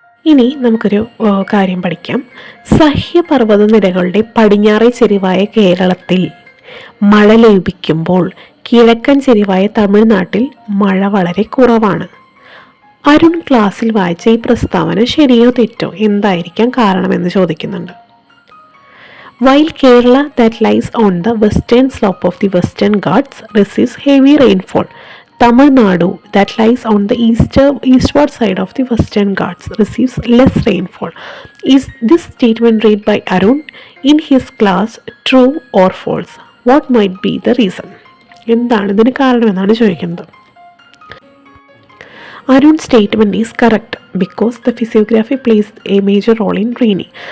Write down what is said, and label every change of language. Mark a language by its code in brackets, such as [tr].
[ml] ഇനി നമുക്കൊരു കാര്യം പഠിക്കാം. സഹ്യപർവ്വത നിരകളുടെ പടിഞ്ഞാറേ ചെരിവായ കേരളത്തിൽ മഴ ലഭിക്കുമ്പോൾ കിഴക്കൻ ചെരിവായ തമിഴ്നാട്ടിൽ മഴ വളരെ കുറവാണ്. അരുൺ ക്ലാസ്സിൽ വായിച്ച ഈ പ്രസ്താവന ശരിയോ തെറ്റോ, എന്തായിരിക്കാം കാരണമെന്ന് ചോദിക്കുന്നുണ്ട്. [en] While Kerala, that lies on the western slope of the Western Ghats, receives heavy rainfall, Tamil Nadu, that lies on the eastward side of the Western Ghats, receives less rainfall. Is this statement read by Arun in his class true or false? What might be the reason? [ml] എന്താണ് ഇതിന് കാരണം എന്നാണ് ചോദിക്കുന്നത്. [en] Arun statement is correct because the physiography plays a major role in training.